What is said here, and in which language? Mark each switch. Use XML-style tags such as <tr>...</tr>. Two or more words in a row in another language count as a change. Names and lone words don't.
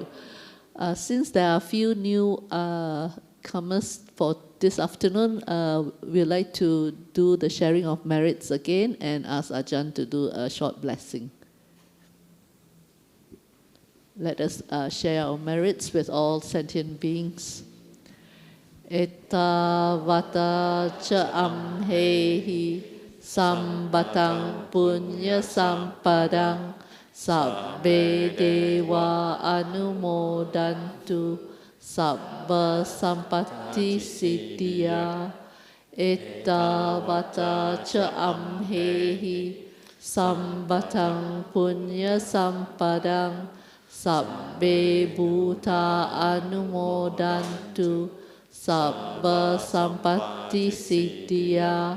<en>Since there are a few new comers for this afternoon, we'd like to do the sharing of merits again and ask Ajahn to do a short blessing. Let us share our merits with all sentient beings.</en> <pi>Etta vata cha amhehi sambatang punya sampadang sabbe deva anumodantu sabba sampatti siddhya. Etta vata cha amhehi sambatang punya sampadang sabbe bhuta anumodantu sabba sampatti siddhya.</pi>